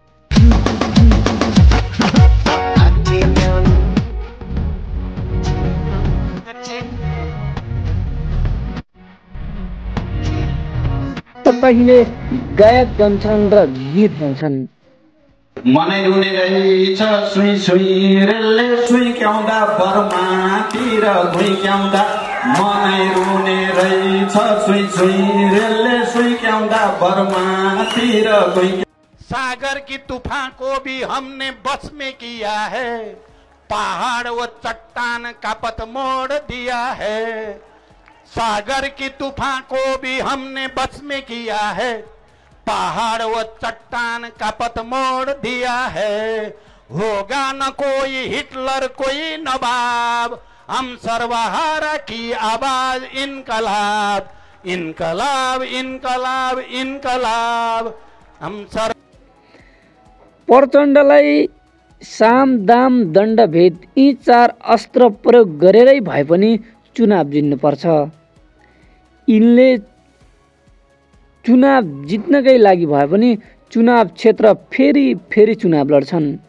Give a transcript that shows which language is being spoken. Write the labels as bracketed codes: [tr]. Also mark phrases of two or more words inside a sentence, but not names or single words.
[ne] त कहिले गायक बन्छन् र गीत गाउँछन्। मनै रुने रहेछ सुई सुई रेलले सुइक्याउँदा बर्मातिर घुइक्याउँदा मनै रुने रहेछ सुई सुई रेलले सुइक्याउँदा बर्मातिर घुइक्याउँदा। [hi] सागर की तूफान को भी हमने बस में किया है, पहाड़ व चट्टान का पथ मोड़ दिया है। सागर की तूफान को भी हमने बस में किया है, पहाड़ व चट्टान का पथ मोड़ दिया है। होगा न कोई हिटलर कोई नवाब, हम सर्वहारा की आवाज इनकलाब, इनकलाब इनकलाब इनकलाब हम सर्व। [ne] प्रचण्डलाई साम दाम दण्ड भेद यी 4 अस्त्र प्रयोग गरेरै भए पनि चुनाव जित्नुपर्छ। यिनले चुनाव जित्नकै लागि भए पनि चुनाव क्षेत्र फेरि चुनाव लड्छन्।